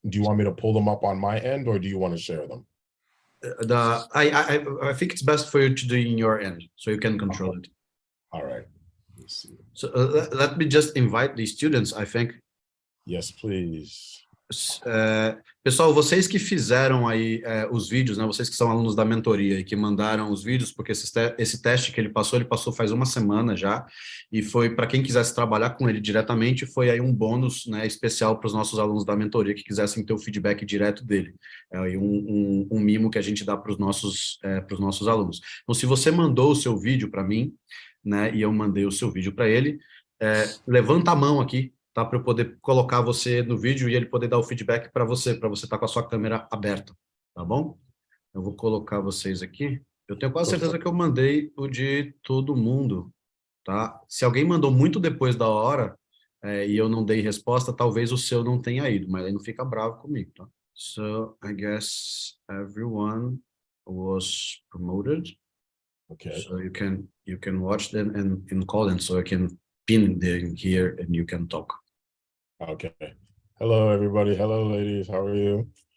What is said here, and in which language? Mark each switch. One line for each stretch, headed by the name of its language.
English: Do you want me to pull them up on my end, or do you want to share them? I think it's best for you to do in your end, so you can control it. All right. Let's see. So let me just invite the students, I think. Yes, please.
Portuguese: Pessoal, vocês que fizeram aí os vídeos, né? Vocês que são alunos da mentoria e que mandaram os vídeos, porque esse teste que ele passou faz uma semana já, e foi para quem quisesse trabalhar com ele diretamente, foi aí um bônus, né, especial para os nossos alunos da mentoria que quisessem ter o feedback direto dele. É aí um mimo que a gente dá para os nossos alunos. Então, se você mandou o seu vídeo para mim, né, e eu mandei o seu vídeo para ele, levanta a mão aqui, tá, para eu poder colocar você no vídeo e ele poder dar o feedback para você estar com a sua câmera aberta, tá bom? Eu vou colocar vocês aqui. Eu tenho quase certeza que eu mandei o de todo mundo, tá? Se alguém mandou muito depois da hora e eu não dei resposta, talvez o seu não tenha ido, mas aí não fica bravo comigo, tá?
English: So, I guess everyone was promoted. Okay. So you can watch them and call them, so I can pin them here and you can talk. Okay. Hello, everybody. Hello, ladies. How are you?